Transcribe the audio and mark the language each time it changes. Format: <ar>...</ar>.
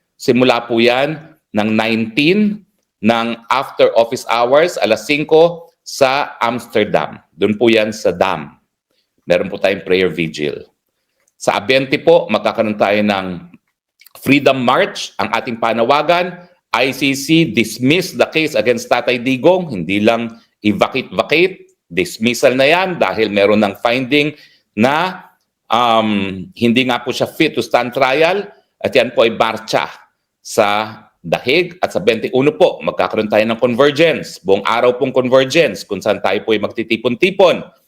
<tl>Simula po yan ng 19 ng after office hours, alas 5 sa Amsterdam. Doon po yan sa dam. Meron po tayong prayer vigil. Sa Abente po, magkakaroon tayo ng Freedom March, ang ating panawagan.</tl> <en>ICC dismiss the case against Tatay Digong.</en> <tl>Hindi lang i-vacate, dismissal na yan dahil meron ng finding na hindi nga po siya fit to stand trial at yan po ay marcha sa Dahig at sa 21 po, magkakaroon tayo ng convergence. Buong araw pong convergence kung saan tayo po ay magtitipon-tipon.</tl>